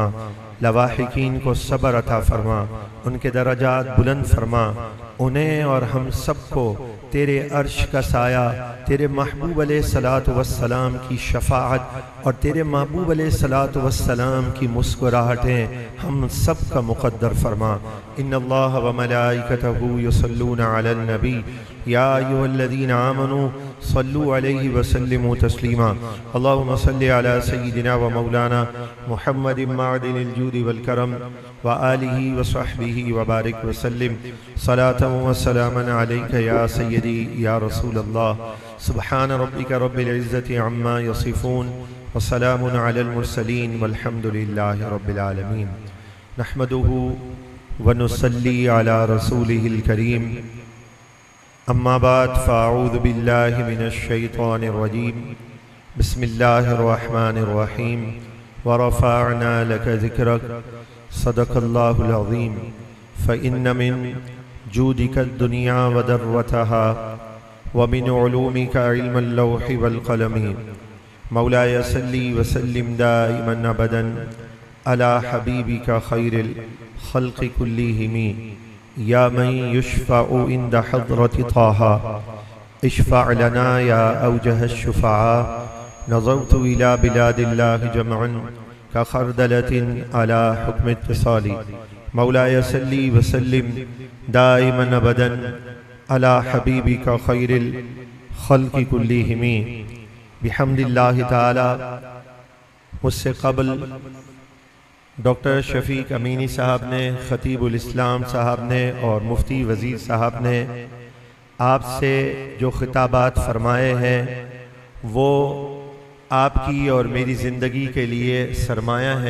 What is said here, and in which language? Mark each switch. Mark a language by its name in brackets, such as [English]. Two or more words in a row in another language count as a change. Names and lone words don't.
[Urdu] لواحقین کو صبر عطا فرما، ان کے درجات بلند فرما. انہیں اور ہم سب کو تیرے عرش کا سایہ، تیرے محبوب [Arabic] عليه الصلاة والسلام [Urdu] کی شفاعت اور تیرے محبوب [Arabic] عليه الصلاة والسلام [Urdu] کی مسکراہٹیں ہم سب کا مقدر فرما. [Arabic] إن الله وملائكته يصلون على النبي يا أيها الذين آمنوا صلوا عليه وسلموا تسليما. اللهم صل على سيدنا ومولانا محمد معدن الجود والكرم وآله وصحبه وبارك وسلم صلاة وسلاما عليك يا سيدي يا رسول الله. سبحان ربك رب العزة عما يصفون وسلام على المرسلين والحمد لله رب العالمين. نحمده ونصلي على رسوله الكريم. أما بعد فأعوذ بالله من الشيطان الرجيم. بسم الله الرحمن الرحيم. ورفعنا لك ذكرك صدق الله العظيم. فإن من جودك الدنيا وضرتها ومن علومك علم اللوح والقلم. مولاي صل وسلم دائما أبدا على حبيبك خير الخلق كلهم. يا من يشفع عند حضرة طه اشفع لنا يا أوجه الشفعاء. نظرت إلى بلاد الله جمعا كخردلة على حكم اتصال. مولاي صل وسلم دائما أبدا على حبيبك خير الخلق كلهم. بحمد الله تعالى. [Urdu] مجھ سے قبل ڈاکٹر شفیق امینی صاحب نے، خطیب الاسلام صاحب نے اور مفتی وزیر صاحب نے آپ سے جو خطابات فرمائے ہیں وہ آپ کی اور میری زندگی کے لیے سرمایہ ہے.